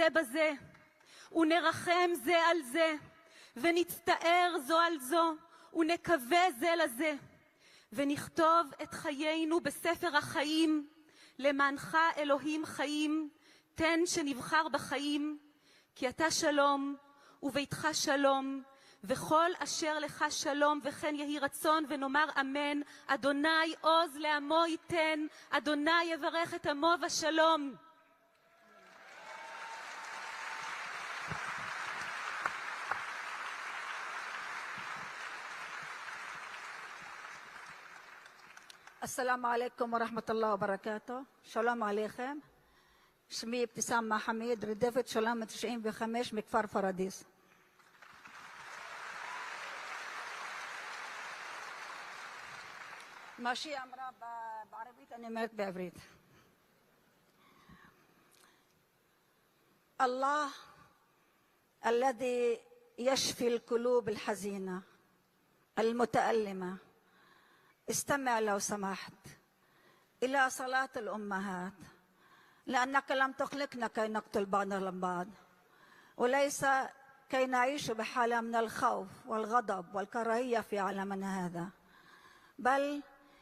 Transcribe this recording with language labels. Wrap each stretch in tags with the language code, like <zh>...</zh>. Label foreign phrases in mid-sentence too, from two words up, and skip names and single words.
<he>בזה, ונרחם זה על זה, ונצטער זו על זו, ונקווה זה לזה, ונכתוב את חיינו בספר החיים, למענך אלוהים חיים, תן שנבחר בחיים, כי אתה שלום וביתך שלום, וכל אשר לך שלום, וכן יהי רצון, ונאמר אמן. אדוני עוז לעמו ייתן, אדוני יברך את עמו בשלום.</he> <ar>السلام عليكم ورحمة الله وبركاته.</ar> <he>שלום עליכם. שמי אבתיסאם מחמיד, רדפת שולם 95 מכפר פרדיס. מה שהיא אמרה בערבית אני אומרת בעברית.</he> <ar>الله الذي يشفي القلوب الحزينة المتألمة، استمع لو سمحت إلى صلاة الأمهات، لأنك لم تخلقنا كي نقتل بعضنا البعض، وليس كي نعيش بحالة من الخوف والغضب والكراهية في عالمنا هذا، بل</ar>